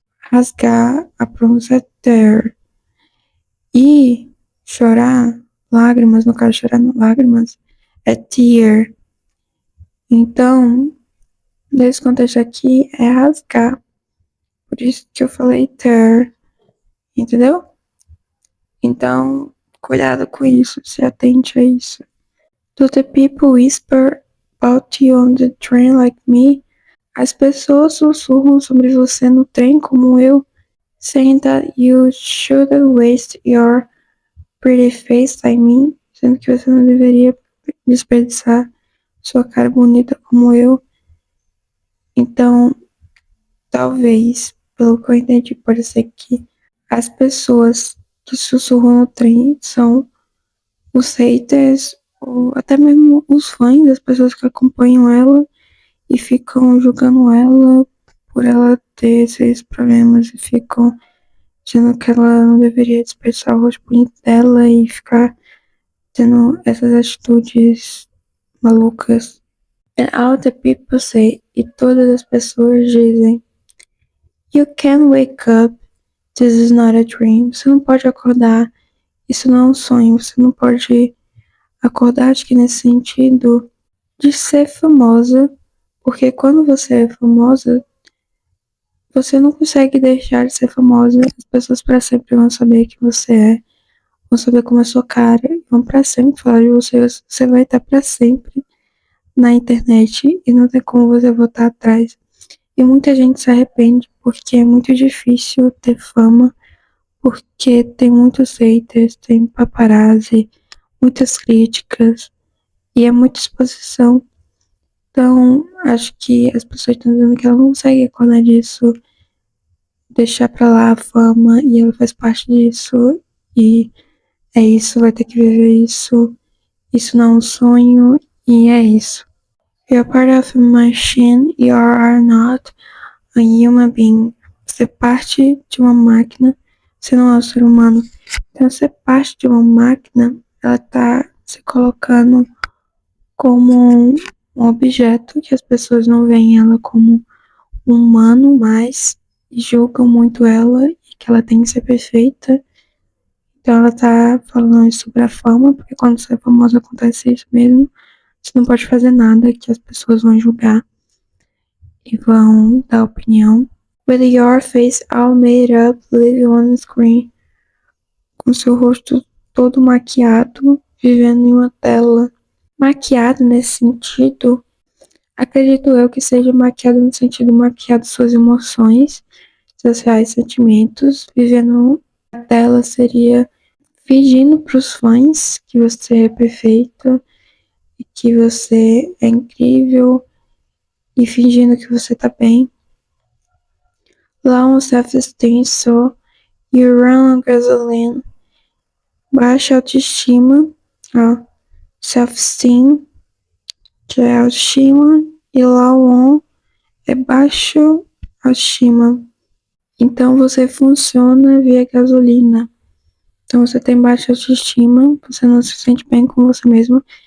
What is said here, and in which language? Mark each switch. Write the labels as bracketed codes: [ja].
[pt] Rasgar, a pronúncia é tear. E chorar, lágrimas, no caso, chorar lágrimas, é tear. Então, nesse contexto aqui, é rasgar. Por isso que eu falei tear. Entendeu? Então, cuidado com isso, se atente a isso. [en] Do the people whisper about you on the train like me? [pt] As pessoas sussurram sobre você no trem como eu, [en] saying that you shouldn't waste your pretty face like me, [pt] sendo que você não deveria desperdiçar sua cara bonita como eu. Então, talvez, pelo que eu entendi, pode ser que as pessoas que sussurram no trem são os haters, ou até mesmo os fãs das pessoas que acompanham ela e ficam julgando ela por ela ter esses problemas e ficam dizendo que ela não deveria desperdiçar o rosto bonito dela e ficar tendo essas atitudes malucas. [en] And all the people say, [pt] e todas as pessoas dizem, [en] you can't wake up, this is not a dream. [pt] Você não pode acordar, isso não é um sonho. Você não pode acordar, acho que nesse sentido de ser famosa, porque quando você é famosa, você não consegue deixar de ser famosa. As pessoas para sempre vão saber que você é, vão saber como é a sua cara, vão para sempre falar de você. Você vai estar para sempre na internet e não tem como você voltar atrás. E muita gente se arrepende porque é muito difícil ter fama, porque tem muitos haters, tem paparazzi, muitas críticas e é muita exposição. Então, acho que as pessoas estão dizendo que ela não consegue acordar disso, deixar pra lá a fama e ela faz parte disso e é isso, vai ter que viver isso. Isso não é um sonho e é isso. [en] You're part of a machine, you are not a human being. [pt] Você é parte de uma máquina, você não é um ser humano. Então, ser parte de uma máquina, ela tá se colocando como um objeto que as pessoas não veem ela como um humano mais e julgam muito ela e que ela tem que ser perfeita. Então ela tá falando sobre a fama, porque quando você é famosa acontece isso mesmo. Você não pode fazer nada que as pessoas vão julgar e vão dar opinião. [en] With your face all made up, living on screen. [pt] Com seu rosto todo maquiado, vivendo em uma tela. Maquiado nesse sentido, acredito eu que seja maquiado no sentido maquiado suas emoções, seus reais sentimentos. Vivendo na tela seria fingindo para os fãs que você é perfeito e que você é incrível e fingindo que você tá bem. [en] Low self-esteem, so you run on gasoline. [pt] Baixa autoestima, ó. Self-esteem, que é autoestima, e low on é baixo autoestima. Então você funciona via gasolina. Então você tem baixa autoestima, você não se sente bem com você mesmo.